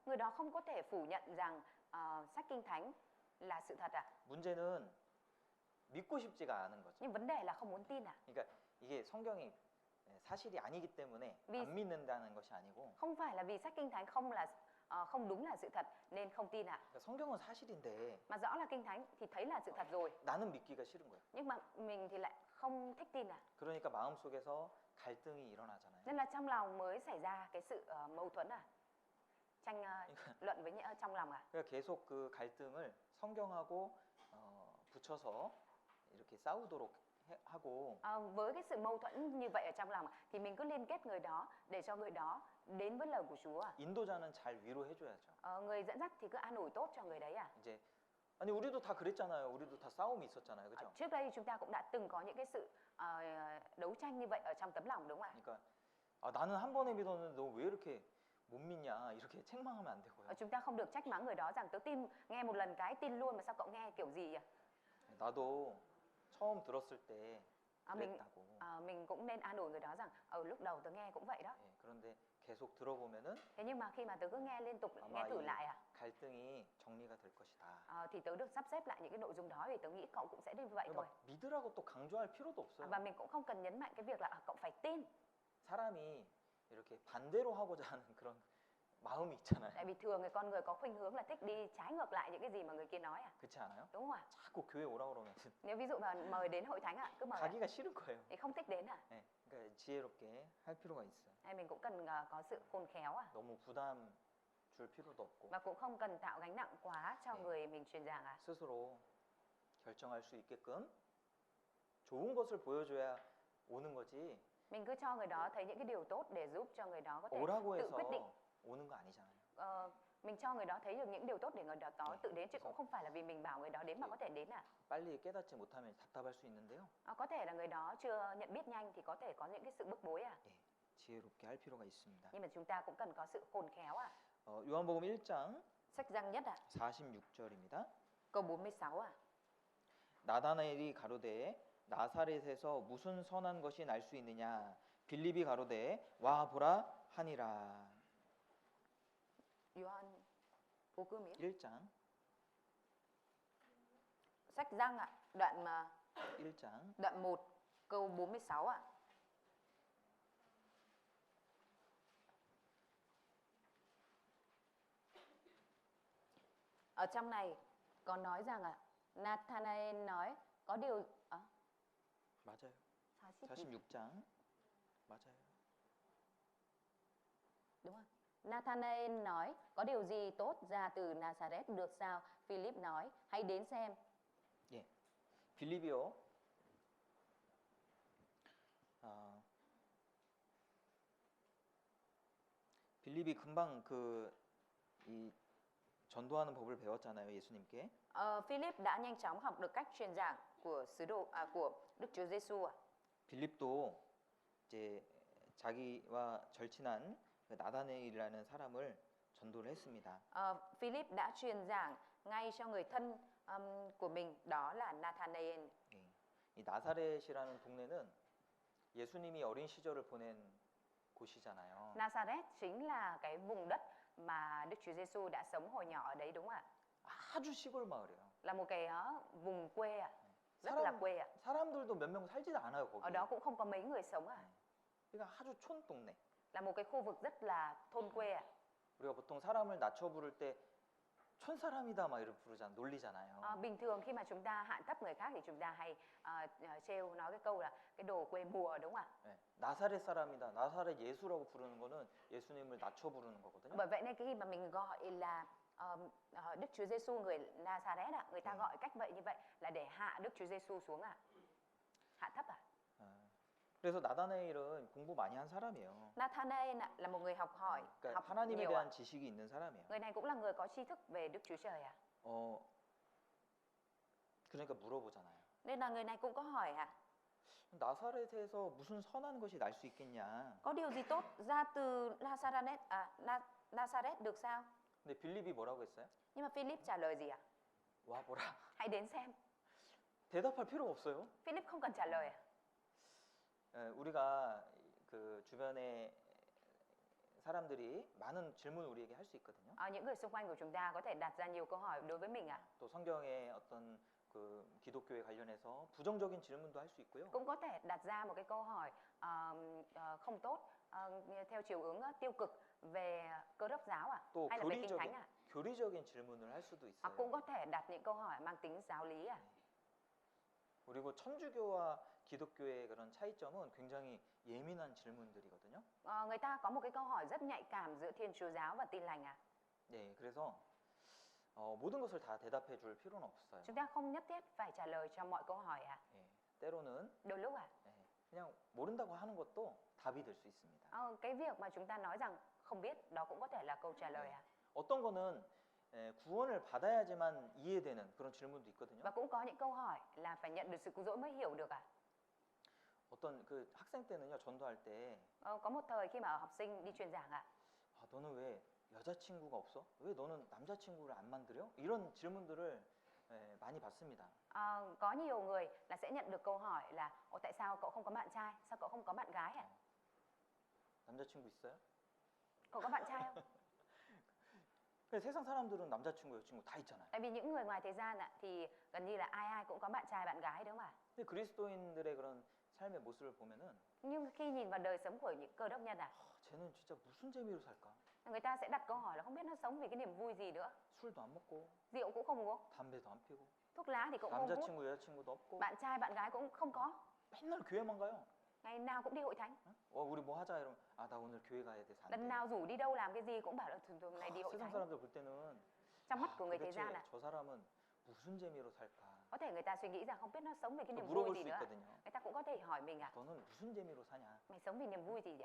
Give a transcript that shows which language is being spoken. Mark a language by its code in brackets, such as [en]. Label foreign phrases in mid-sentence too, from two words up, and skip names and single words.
[vi] người đó không có thể phủ nhận rằng sách Kinh Thánh là sự thật [ko] 문제는 믿고 싶지가 않은 거죠. [vi] Nhưng vấn đề là không muốn tin [ko] 그러니까 이게 성경이 사실이 아니기 때문에 [vi] vì [ko] 안 믿는다는 것이 아니고 [vi] không phải là vì sách Kinh Thánh không đúng là sự thật nên không tin [ko] 그러니까 성경은 사실인데 [vi] mà rõ là Kinh Thánh thì thấy là sự thật rồi [ko] 나는 믿기가 싫은 거예요. [vi] nhưng mà mình thì lại không thích tin [ko] 그러니까 마음속에서 갈등이 일어나잖아요. [vi] nên là trong lòng mới xảy ra cái sự mâu thuẫn tranh luận với trong lòng [ko] 그러니까 계속 그 갈등을 성경하고 붙여서 이렇게 싸우도록 하고 [vi] với cái sự mâu thuẫn như vậy ở trong lòng thì mình cứ liên kết người đó để cho người đó đến với lời của Chúa. [ko] 인도자는 잘 위로해줘야죠. [vi] Người dẫn dắt thì cứ an ủi tốt cho người đấy [ko] 이제 아니 우리도 다 그랬잖아요. 우리도 다 싸움이 있었잖아요, 그렇죠? [vi] Trước đây chúng ta cũng đã từng có những cái sự đấu tranh như vậy ở trong tấm lòng đúng không ạ? [ko] 그러니까 나는 한 번에 믿었는데 너 왜 이렇게 못 믿냐 이렇게 책망하면 안 되고요. [vi] Chúng ta không được trách mắng người đó rằng tớ tin nghe một lần cái tin luôn mà sao cậu nghe kiểu gì [ko] 나도 처음 들었을 때 그랬다고. [vi] mình cũng nên an ủi người đó rằng lúc đầu tớ nghe cũng vậy đó. [ko] 예, 그런데 계속 들어보면은 [vi] Thế nhưng mà khi mà tớ cứ nghe liên tục nghe [ko] 아마 [vi] thử [ko] 이 [vi] lại [ko] 갈등이 정리가 될 것이다. [vi] thì tớ được sắp xếp lại những cái nội dung đó thì tớ nghĩ cậu cũng sẽ như vậy thôi. [ko] 막 믿으라고 또 강조할 필요도 없어요. [vi] Và mình cũng không cần nhấn mạnh cái việc là cậu phải tin. [ko] 사람이 이렇게 반대로 하고자 하는 그런 마음이 있잖아요. [vi] Tại vì thường người con người có khuynh hướng là thích đi trái ngược lại những cái gì mà người kia nói [ko] 그렇지 않아요? [vi] đúng không ạ? [ko] 자꾸 교회 오라 그러면 [vi] Nếu ví dụ mà mời đến hội thánh cứ mời [ko] 가기가 싫은 거예요. [vi] thì không thích đến [ko] 네, 그러니까 지혜롭게 할 필요가 있어요. [vi] Hay mình cũng cần có sự khôn khéo [ko] 너무 부담 줄 필요도 없고 [vi] và cũng không cần tạo gánh nặng quá cho người mình truyền giảng [ko] 스스로 결정할 수 있게끔 좋은 것을 보여줘야 오는 거지. [vi] Mình cứ cho người đó thấy những cái điều tốt để giúp cho người đó có thể [ko] 오라고 [vi] tự quyết định. [ko] 해서 오는 거 아니잖아요. [vi] Mình cho người đó thấy được những điều tốt để người đó tự đến chứ cũng không phải là vì mình bảo người đó đến mà có thể đến [ko] 빨리 깨닫지 못하면 답답할 수 있는데요. [vi] Có thể là người đó chưa nhận biết nhanh thì có thể có những cái sự bức bối [ko] 예, 지혜롭게 할 필요가 있습니다. [vi] Nhưng mà chúng ta cũng cần có sự khôn khéo [ko] 요한복음 1장 [vi] Sách Giăng nhất [ko] 46절입니다. [vi] câu 46 [ko] 나다나엘이 가로되 나사렛에서 무슨 선한 것이 날 수 있느냐 빌립이 가로되 와 보라 하니라. [vi] Gioan Phú Cương Mỹ [ko] 1장 [vi] Sách Giăng đoạn [ko] 1장 [vi] đoạn 1 câu 46 Ở trong này có nói rằng Nathanael nói có điều [ko] 맞아요. 46장 맞아요. [vi] Đúng không? Nathanael nói có điều gì tốt ra từ Nazareth được sao? Philip nói hãy đến xem. [ko] 예, 빌립이요. 빌립이 금방 이 전도하는 법을 배웠잖아요, 예수님께. [vi] Philip đã nhanh chóng học được cách truyền giảng của của Đức Chúa Giêsu [ko] 빌립도 이제 자기와 절친한 그 나다네일이라는 사람을 전도를 했습니다. [vi] Philip đã truyền giảng ngay cho người thân của mình đó là Nathanael. [ko] 예, 이 나사렛이라는 동네는 예수님이 어린 시절을 보낸 곳이잖아요. [vi] Nazareth chính là cái vùng đất mà Đức Chúa Giêsu đã sống hồi nhỏ ở đấy đúng không ạ? [ko] 아주 시골 마을이에요. [vi] Là một cái vùng quê rất là quê [ko] 사람들도 몇 명 살지도 않아요, 거기. [vi] Ở đó cũng không có mấy người sống [ko] 그러니까 아주 촌 동네. [vi] Là một cái khu vực rất là thôn quê [ko] 우리가 보통 사람을 낮춰 부를 때 촌사람이다 막 이런 부르잖아, 놀리잖아요. [vi] Bình thường khi mà chúng ta hạ thấp người khác thì chúng ta hay trêu nói cái câu là cái đồ quê mùa, đúng không ạ? [ko] 네, 나사렛 사람이다. 나사렛 예수라고 부르는 거는 예수님을 낮춰 부르는 거거든요. [vi] Bởi vậy nên khi mà mình gọi là Đức Chúa Giêsu người Nazareth ạ, người ta gọi cách vậy như vậy là để hạ Đức Chúa Giêsu xuống ạ. Hạ thấp à? [ko] 아, 그래서 나다나엘은 공부 많이 한 사람이에요. [vi] Nathanael ạ, là một người học hỏi, [ko] 그러니까 [vi] học [ko] 하나님에 [vi] nhiều ạ. [ko] 대한 지식이 있는 사람이에요. [vi] Người này cũng là người có tri thức về Đức Chúa Trời ạ. [ko] 그러니까 물어보잖아요. [vi] Nên là người này cũng có hỏi ạ. [ko] 나사렛에서 무슨 선한 것이 날 수 있겠냐? [vi] Có điều gì tốt ra từ Nazareth được sao? [ko] 근데 빌립이 뭐라고 했어요? [vi] Nhưng mà Philip trả lời gì ạ? [ko] 와 보라. [vi] Hãy đến xem. [ko] 대답할 필요가 없어요. [vi] Philip không cần trả lời ạ. [ko] 우리가 그 주변에 사람들이 많은 질문을 우리에게 할 수 있거든요. [vi] Những người xung quanh của chúng ta có thể đặt ra nhiều câu hỏi đối với mình ạ. [ko] 또 성경의 어떤 그 기독교에 관련해서 부정적인 질문도 할 수 있고요. [vi] Cũng có thể đặt ra một cái câu hỏi không tốt theo chiều hướng tiêu cực về Cơ đốc giáo ạ, [ko] 또 [vi] hay là về Kinh Thánh ạ. [ko] 교리적인 질문을 할 수도 있어요. [vi] Cũng có thể đặt những câu hỏi mang tính giáo lý ạ. [ko] 그리고 천주교와 기독교의 그런 차이점은 굉장히 예민한 질문들이거든요. [vi] Người ta có một cái câu hỏi rất nhạy cảm giữa Thiên Chúa giáo và Tin lành ạ. [ko] 네, 그래서 모든 것을 다 대답해 줄 필요는 없어요. [vi] Chúng ta không nhất thiết phải trả lời cho mọi câu hỏi ạ. [ko] 예, 때로는 [vi] Đôi lúc ạ. [ko] 그냥 모른다고 하는 것도 답이 될 수 있습니다. [vi] Cái việc mà chúng ta nói rằng không biết đó cũng có thể là câu trả lời ạ. [ko] 어떤 거는 구원을 받아야지만 이해되는 그런 질문도 있거든요. [vi] Và cũng có những câu hỏi là phải nhận được sự cứu rỗi mới hiểu được ạ. [ko] 어떤 그 학생 때는요, 전도할 때 [vi] Có một thời khi mà học sinh đi truyền giảng ạ. [ko] 너는 왜 여자친구가 없어? 왜 너는 남자친구를 안 만들어? 이런 질문들을 많이 받습니다. [vi] Có nhiều người là sẽ nhận được câu hỏi là tại sao cậu không có bạn trai? Sao cậu không có bạn gái ạ? [ko] 남자친구 있어요? [vi] Cậu có bạn trai không? [ko] 근데 세상 사람들은 남자친구, 여자친구 다 있잖아요. [vi] Tại vì những người ngoài thế gian ạ thì gần như là ai cũng có bạn trai bạn gái, đúng không ạ? [ko] 근데 그리스도인들의 그런 삶의 모습을 보면은 [vi] Nhưng khi nhìn vào đời sống của những Cơ đốc nhân ạ, [ko] 쟤는 진짜 무슨 재미로 살까? [vi] người ta sẽ đặt câu hỏi là không biết nó sống vì cái niềm vui gì nữa. [ko] 술도 안 먹고 [vi] Rượu cũng không uống, [ko] 담배도 안 피고 [vi] thuốc lá thì cũng không hút, [ko] 남자친구, 여자친구도 없고 [vi] bạn trai bạn gái cũng không có, [ko] 맨날 교회만 가요. [vi] ngày nào cũng đi hội thánh, [ko] 우리 뭐 하자 이러면 나 오늘 교회 가야 돼서 안 [vi] lần [ko] 돼. [vi] nào rủ đi đâu làm cái gì cũng bảo là thường này đi hội [ko] 세상 [vi] thánh. [ko] 사람들 볼 때는 [vi] Trong mắt của người thế [ko] 도대체 [vi] gian ạ, [ko] 저 사람은 무슨 재미로 살까? [vi] có thể người ta suy nghĩ rằng không biết nó sống vì cái [ko] 또 [vi] niềm [ko] 물어볼 [vi] vui [ko] 수 [vi] gì nữa ạ. [ko] 있거든요. [vi] Người ta cũng có thể hỏi mình ạ, [ko] 너는 무슨 재미로 사냐? [vi] mày sống vì niềm vui gì nhỉ?